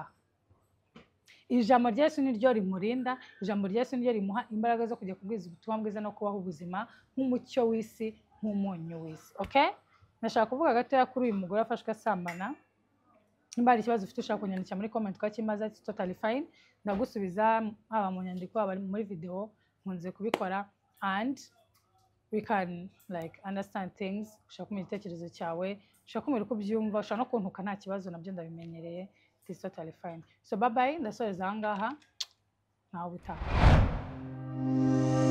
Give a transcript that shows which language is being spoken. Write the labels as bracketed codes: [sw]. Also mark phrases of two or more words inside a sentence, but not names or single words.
[rw] Ijambo rya Yesu niryo rimurinda, ijambo rya Yesu niryo rimuha imbaraga zo kujya kubwiza ubutumwa bwiza no kubaho ubuzima nk'umucyo w'isi, nk'umunyu w'isi. Okay? Nashaka kuvuga gatoya kuri uyu mugore wafashwe asambana. Nimba hari ikibazo ufite ushaka kunyandikira muri comment ukakimaza, [en] it's totally fine. [rw] Ndagusubiza haba mu nyandiko haba muri video, nkunze kubikora [en] and we can like understand things. [rw] Ushaka kumenya igitekerezo cyawe, ushaka kumenya uko ubyumva, ushaka no kuntuka nta kibazo, nabyo ndabimenyereye. [en] It's totally fine. So bye bye, [rw] ndasoreza aha ngaha nawe utaha.